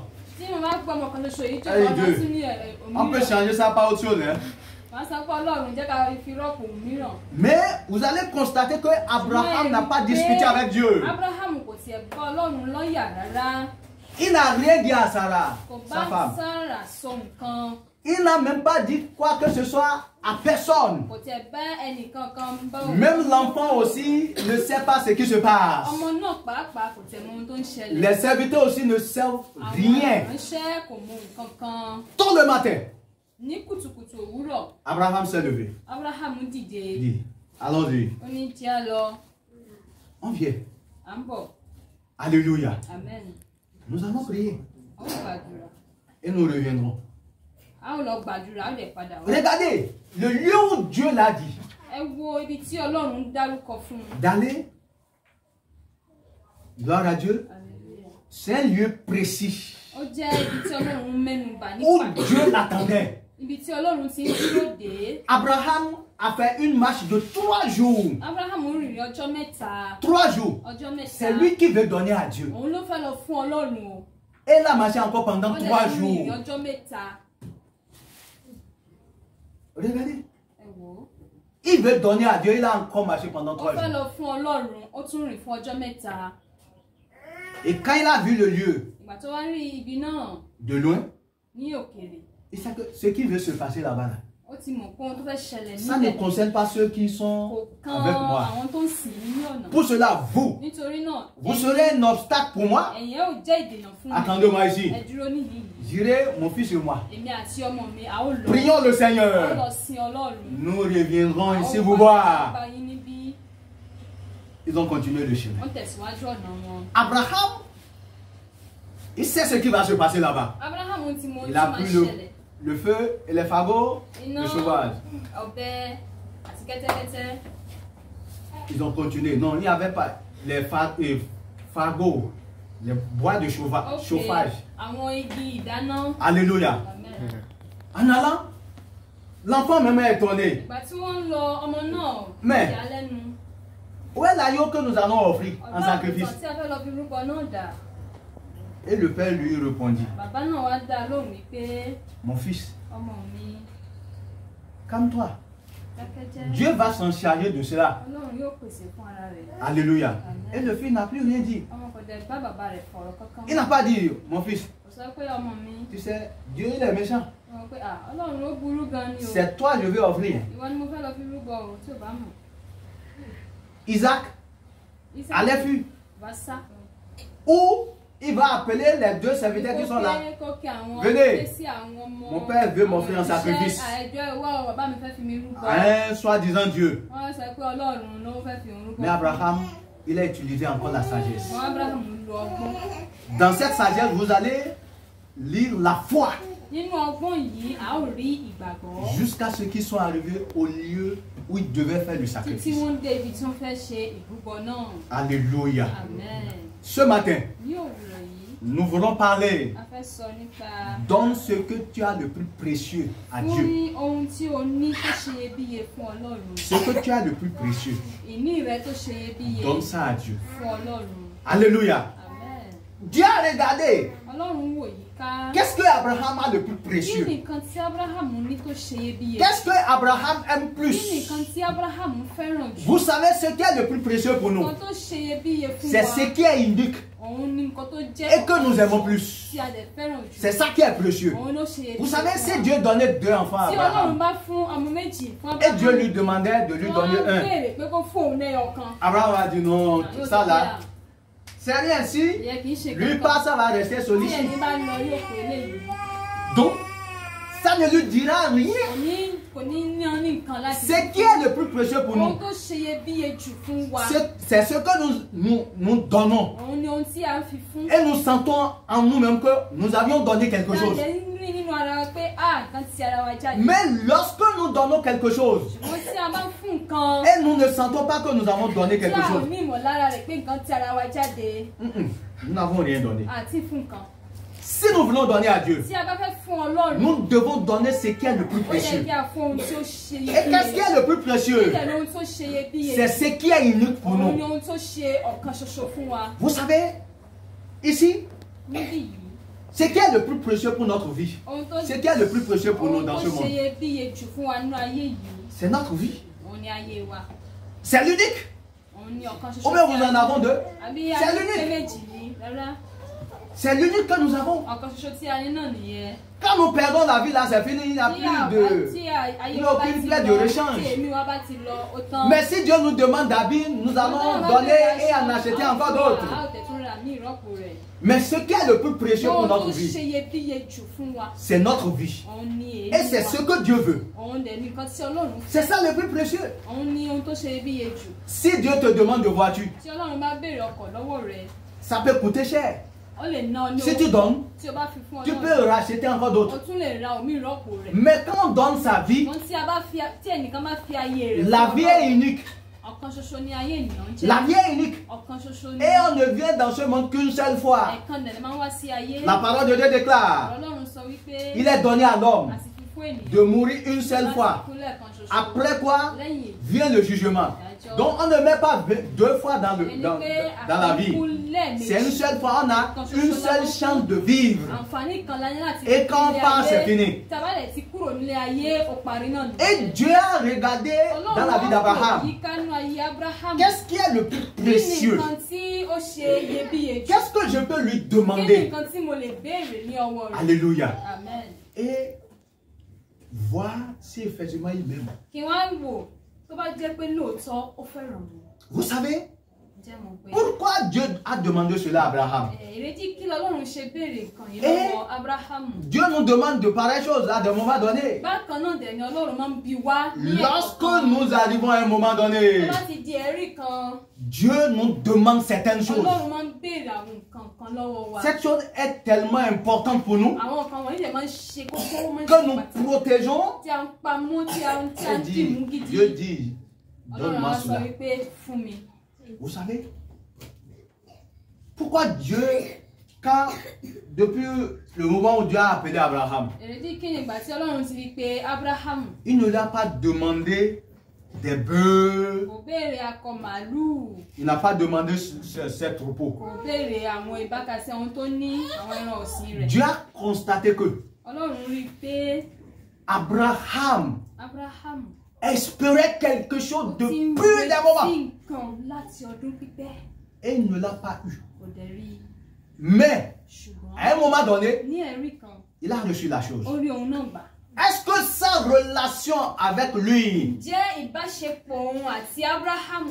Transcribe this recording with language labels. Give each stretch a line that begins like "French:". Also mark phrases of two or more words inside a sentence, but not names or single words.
French: Allez, Dieu, on peut changer ça par autre chose. Hein? Mais vous allez constater que Abraham n'a pas discuté avec Dieu. Il n'a rien dit à Sarah,
Yoruba: Kò sa bá
French: femme.
Yoruba: Sárà sọ nǹkan.
French: Il n'a même pas dit quoi que ce soit à personne.
Yoruba: Kò tẹ̀ bá ẹnìkankan bá òun.
French: Même l'enfant aussi ne sait pas ce qui se passe.
Yoruba: Ọmọ náà pàápàá kò tẹ̀ mọ ohun tó ń ṣẹlẹ̀.
French: Les serviteurs aussi ne savent rien.
Yoruba: Àwọn ìránṣẹ́ kò mọ nǹkan kan.
French: Tôt le matin,
Yoruba: Ní kùtùkùtù òwúrọ̀,
French: Abraham s'est levé.
Yoruba: Abraham dìde.
French: Il dit, allons-y,
Yoruba: Ó ní tí a lọ,
French: on vient.
Yoruba: à ń bọ̀.
French: Alléluia. Amen. Nous allons prier
Yoruba: A ó gbàdúrà.
French: et nous reviendrons.
Yoruba: A ó lọ gbàdúrà, a ó dẹ̀ padà wá.
French: Regardez, le lieu où Dieu l'a dit
Yoruba: Ẹ wo ibi tí Ọlọ́run dárúkọ fún un.
French: d'aller, gloire à Dieu, Hallelujah. c'est un lieu précis
Yoruba: Ó jẹ́ ibi tí Ọlọ́run mẹ́nu bà ní
French: où
Yoruba: pàtó.
French: Dieu l'attendait.
Yoruba: Ibi tí Ọlọ́run ti ń dúró dé.
French: Abraham a fait une marche de 3 jours.
Yoruba: Abraham rìnrìn ọjọ́ mẹ́ta.
French: 3 jours.
Yoruba: Ọjọ́ mẹ́ta.
French: C'est lui qui veut donner à Dieu.
Yoruba: Òun ló fẹ́ lọ fún Ọlọ́run o.
French: Et il a marché encore pendant
Yoruba: Ó dẹ̀ 3 tún rìnrìn
French: jours.
Yoruba: ọjọ́ mẹ́ta.
French: Regardez.
Yoruba: Ẹ wò ó.
French: Il veut donner à Dieu. Il a encore marché pendant
Yoruba: Ó 3 fẹ́
French: jours.
Yoruba: lọ fún Ọlọ́run, ó tún rìn fún ọjọ́ mẹ́ta.
French: Et quand il a vu le lieu
Yoruba: Ìgbà tó wá rí ibi náà
French: de loin,
Yoruba: ní òkèèrè,
French: il sait que ce qui veut se passer là-bas, là,
Yoruba: ó ti mọ̀ pé ohun tó fẹ́ ṣẹlẹ̀
French: ça ne
Yoruba: níbẹ̀
French: concerne pas ceux qui
Yoruba: kò
French: sont
Yoruba: kan
French: avec moi.
Yoruba: àwọn tó ń sìn ní ọ̀nà.
French: Pour cela, vous,
Yoruba: Nítorí náà,
French: vous serez un obstacle pour moi.
Yoruba: ẹ̀yin ò jẹ́ ìdènà fún mi.
French: Attendez-moi ici.
Yoruba: Ẹ dúró níyì.
French: J'irai, mon fils et moi.
Yoruba: Èmi àti ọmọ mi, a ó lọ.
French: Prions le
Yoruba: A ó
French: Seigneur.
Yoruba: lọ sin Ọlọ́run.
French: Nous reviendrons
Yoruba: A ó
French: ici vous
Yoruba: padà
French: voir.
Yoruba: bá yín níbí.
French: Ils ont continué le chemin.
Yoruba: Wọ́n tẹ̀síwájú ọ̀nà wọn.
French: Abraham, il sait ce qui va se passer là-bas.
Yoruba: Abraham ti mọ ohun
French: Il
Yoruba: tí a máa
French: pris
Yoruba: ṣẹlẹ̀.
French: le feu et les fagots,
Yoruba: Iná,
French: le sauvage.
Yoruba: ọ̀bẹ àti kẹ́tẹ́kẹ́tẹ́.
French: Ils ont continué. Non, il n'y avait pas les fagots, les bois de chauffage.
Yoruba: Àwọn igi ìdáná.
French: Alléluia. Amen. En allant, l'enfant même est étonné.
Yoruba: Ìgbà tí wọ́n ń lọ ọmọ náà,
French: Mais-
Yoruba: ìyàlẹ́nu.
French: Où est l'agneau que nous allons offrir en
Yoruba: Ọ̀dọ́
French: sacrifice?
Yoruba: àgùntàn tí a fẹ́ lọ fi rúbọ náà dà.
French: Et le père lui répondit,
Yoruba: Bàbá náà wá dá a lóhùn wípé
French: mon fils,
Yoruba: ọmọ mi
French: calme-toi.
Yoruba: dákẹ́jẹ́.
French: Dieu va s'en charger de cela.
Yoruba: Ọlọ́run yóò pèsè fún ara rẹ̀.
French: Alléluia. Et le fils n'a plus rien dit.
Yoruba: Ọmọ kò dẹ̀ bá bàbá rẹ̀ fọ̀rọ̀ kankan.
French: Il n'a pas dit, mon fils,
Yoruba: Kò sọ pé ọmọ mi.
French: tu sais, Dieu il est méchant.
Yoruba: Wọ́n pé Ọlọ́run ó burú gan ni o.
French: C'est toi je vais offrir.
Yoruba: Ìwọ ni mo fẹ́ lọ fi rúbọ o tí ò bá mọ̀.
French: Isaac allait fuir.
Yoruba: Bá sá.
French: Ou il va appeler les 2 serviteurs qui sont là. Venez. Mon père veut m'offrir un sacrifice. À un soi-disant Dieu. Mais Abraham, il a utilisé encore la sagesse. Dans cette sagesse, vous allez lire la foi. Jusqu'à ce qu'ils soient arrivés au lieu où ils devaient faire le sacrifice. Alléluia. Amen. Ce matin,
Yoruba: Ní òwúrọ̀ yìí,
French: nous voulons parler.
Yoruba: a fẹ́ sọ nípa
French: Donne ce que tu as le plus précieux à
Yoruba: fún
French: Dieu.
Yoruba: ní ohun tí o ní tó ṣe iyebíye fún Ọlọ́run.
French: Ce que tu as le plus précieux,
Yoruba: Ìní rẹ tó ṣe iyebíye
French: donne ça à Dieu.
Yoruba: fún Ọlọ́run.
French: Alléluia. Amen. Dieu a regardé.
Yoruba: Ọlọ́run wò yí ká.
French: Qu'est-ce que Abraham a le plus
Yoruba: Kí
French: précieux?
Yoruba: nìkan tí Abraham ní tó ṣe iyebíye?
French: Qu'est-ce que Abraham aime
Yoruba: Kí
French: plus?
Yoruba: nìkan tí Abraham fẹ́ràn jù?
French: Vous savez ce qui est le plus précieux pour nous?
Yoruba: Nǹkan tó ṣe iyebíye fún
French: C'est
Yoruba: wa.
French: ce qui est unique
Yoruba: Òun ni nǹkan tó jẹ́
French: et que nous aimons plus.
Yoruba: tí a dẹ̀ fẹ́ràn jù.
French: C'est ça qui est précieux.
Yoruba: Òun ló ṣe iyebíye
French: Vous savez,
Yoruba: fún
French: si
Yoruba: wa.
French: Dieu donnait 2 enfants à
Yoruba: Tí Ọlọ́run Abraham bá fún ọmọ méjì fún
French: et
Yoruba: Abraham.
French: Dieu lui demandait de lui donner
Yoruba: Wọ́n á
French: un,
Yoruba: béèrè pé kó fóun lẹ́yọ̀ kan.
French: Abraham a dit non,
Yoruba: Yóò
French: ça
Yoruba: sọ
French: là,
Yoruba: pé,
French: c'est rien. Si
Yoruba: ìyẹn kì í ṣe
French: lui
Yoruba: kankan.
French: pas, ça va rester
Yoruba: Tí
French: solide.
Yoruba: ẹni bá lọ yóò pé léyìí.
French: Donc, ça ne lui dira rien.
Yoruba: Kò ní ní nǹkan láti.
French: Ce qui est le plus précieux pour
Yoruba: Ohun
French: nous,
Yoruba: tó ṣe iyebíye jù fún wa.
French: c'est ce que nous donnons.
Yoruba: Òun ni ohun tí a ń fi fún.
French: Et nous sentons en nous-mêmes que nous avions donné quelque chose.
Yoruba: Rí nínú ara wa pé nǹkan ti ara wa jáde.
French: Mais lorsque nous donnons quelque chose,
Yoruba: Ṣùgbọ́n tí a bá fún nǹkan.
French: et nous ne sentons pas que nous avons donné
Yoruba: Tí
French: quelque
Yoruba: a ò
French: chose,
Yoruba: ní ìmọ̀lára rẹ̀ pé nǹkan ti ara wa jáde.
French: nous n'avons rien donné.
Yoruba: Àti fún nǹkan.
French: Si nous voulons donner à Dieu,
Yoruba: Tí a bá fẹ́ fún Ọlọ́run.
French: nous devons donner ce qui est le plus
Yoruba: Ó yẹ
French: précieux.
Yoruba: kí a fún ohun tí ó ṣe
French: Et qu'est-ce qui
Yoruba: iyebíye.
French: est le plus précieux?
Yoruba: Ìtẹ̀lé ohun tó ṣe iyebíye.
French: C'est ce qui est unique pour
Yoruba: Òun ni
French: nous.
Yoruba: ohun tó ṣe ọ̀kan ṣoṣo fún wa.
French: Vous savez, ici,
Yoruba: Níbí yìí.
French: ce qui est le plus précieux pour notre vie,
Yoruba: Ohun tó
French: ce qui est le plus précieux pour nous dans ce
Yoruba: ohun tó ṣe
French: monde,
Yoruba: iyebíye jù fún wa nínú ayé yìí.
French: c'est notre vie.
Yoruba: Òun ni ayé wa.
French: C'est l'unique.
Yoruba: Òun ni ọ̀kan ṣoṣo.
French: Ou bien vous en avez 2.
Yoruba: Àbí
French: C'est
Yoruba: ayé
French: l'unique.
Yoruba: méjì ni rárá.
French: C'est l'unique que nous avons.
Yoruba: ọ̀kan ṣoṣo tí a ní náà nìyẹn.
French: Quand nous perdons la vie là, c'est fini, il n'y a plus de...
Yoruba: tí ayé
French: il n'y
Yoruba: wa a bá
French: aucune
Yoruba: ti
French: plaie de
Yoruba: lọ
French: rechange.
Yoruba: tí èmi wa bá ti lọ ó tán.
French: Mais si Dieu nous demande d'habiller, nous allons donner et en acheter encore d'autres.
Yoruba: a ó tẹ̀ tún ra ní ìrọ́pò rẹ̀.
French: Mais ce qui est le plus précieux pour
Yoruba: ohun
French: notre
Yoruba: tó ṣe
French: vie,
Yoruba: iyebíye jù fún wa.
French: c'est notre vie.
Yoruba: òun ni èyí
French: Et c'est
Yoruba: wa.
French: ce que Dieu veut.
Yoruba: òun dẹ̀ ní nǹkan tí Ọlọ́run
French: C'est
Yoruba: fẹ́.
French: ça le plus précieux.
Yoruba: òun ni ohun tó ṣe iyebíye jù.
French: Si Dieu te demande de voiture,
Yoruba: tí Ọlọ́run bá béèrè ọkọ̀ lọ́wọ́ rẹ̀
French: ça peut coûter cher.
Yoruba: ó lè ná ọ ní
French: Si tu donnes,
Yoruba: tí o bá fi fún
French: tu
Yoruba: Ọlọ́run
French: peux racheter encore
Yoruba: o
French: d'autres.
Yoruba: tún lè ra omi ìrọ́pò rẹ̀.
French: Mais quand on donne sa vie,
Yoruba: ṣùgbọ́n tí ẹnìkan bá fi ayé rẹ̀
French: la
Yoruba: fún
French: vie
Yoruba: Ọlọ́run,
French: est unique.
Yoruba: ọ̀kan ṣoṣo ni ayé ènìyàn jẹ́.
French: La vie est unique.
Yoruba: ọ̀kan ṣoṣo ni.
French: Et on ne vient dans ce monde qu'une seule fois.
Yoruba: ẹ̀ẹ̀kan dẹ̀ máa ń wá sí ayé.
French: La parole de Dieu déclare,
Yoruba: Ọlọ́run sọ wípé
French: il est donné à l'homme
Yoruba: àti fífún ènìyàn
French: de mourir une seule fois.
Yoruba: láti kú lẹ́ẹ̀kan ṣoṣo.
French: Après quoi
Yoruba: lẹ́yìn
French: vient le jugement. Donc on ne met pas deux fois dans la vie. C'est une seule fois, on a une seule chance de vivre.
Yoruba: àǹfààní kan la ní láti
French: Et quand on part, c'est fini.
Yoruba: tabalẹ̀ ti kúrò nílé ayé ó parí náà nìyẹn.
French: Et Dieu a regardé dans la vie d'Abraham.
Yoruba: yíká nú ayé Abraham.
French: Qu'est-ce qui est le plus
Yoruba: kí ni
French: précieux?
Yoruba: nǹkan tí ó ṣe iyebíye jù?
French: Qu'est-ce que je peux lui
Yoruba: kí ni
French: demander?
Yoruba: nǹkan tí mo lè béèrè ní ọwọ́ rẹ̀?
French: Alléluia. Amen. Et voir si effectivement il m'aime.
Yoruba: kí wọ́n á wò tó bá jẹ́ pé lóòótọ́ ó fẹ́ràn mi.
French: Vous savez
Yoruba: jẹ́ mọ̀ pé.
French: pourquoi Dieu a demandé cela à Abraham?
Yoruba: ìrètí kí lọ́lọ́run ṣe béèrè nǹkan yìí
French: Eh?
Yoruba: lọ́wọ́ Abraham.
French: Dieu nous demande de pareilles choses à des moments donnés.
Yoruba: bákan náà dẹ̀ ni Ọlọ́run máa ń bi wá ní
French: Lorsque
Yoruba: ẹ̀kọ̀ọ̀kan.
French: nous arrivons à un moment
Yoruba: tó
French: donné,
Yoruba: bá ti di ẹ̀rí kan
French: Dieu nous demande certaines choses.
Yoruba: Ọlọ́run máa ń béèrè àwọn nǹkan kan lọ́wọ́ wa.
French: Cette chose est tellement importante pour nous
Yoruba: àwọn nǹkan wọ̀nyí lè máa ń ṣe kókó ó máa ń
French: que
Yoruba: ṣe
French: nous
Yoruba: pàtàkì.
French: protégeons.
Yoruba: tí a ń pamọ́ tí a ń dì mú gidi.
French: Dieu dit,
Yoruba: Ọlọ́run
French: donne-moi
Yoruba: á sọ
French: cela.
Yoruba: wípé fún mi.
French: Vous savez pourquoi Dieu, quand depuis le moment où Dieu a appelé Abraham,
Yoruba: èrèdí kí ni ìgbà tí Ọlọ́run ti rí pé Abraham
French: il ne lui a pas demandé des bœufs,
Yoruba: kò béèrè akọ màálùú,
French: il n'a pas demandé ces troupeaux.
Yoruba: kò béèrè àwọn ìbákasí àwọn tó ní àwọn ẹran ọ̀sìn rẹ̀.
French: Dieu a constaté que
Yoruba: Ọlọ́run rí pé
French: Abraham
Yoruba: Abraham
French: espérait quelque chose de
Yoruba: ti ń
French: plus d'un moment
Yoruba: retí nǹkan láti ọdún pípẹ́
French: et il ne l'a pas eu.
Yoruba: kò dẹ̀ rí i.
French: Mais
Yoruba: ṣùgbọ́n
French: à un moment donné,
Yoruba: ní ẹ̀rí kan
French: il a reçu la chose.
Yoruba: ó rí ohun náà gbà.
French: Est-ce que sa relation avec lui,
Yoruba: jẹ́ ìbáṣepọ̀ òun àti Abraham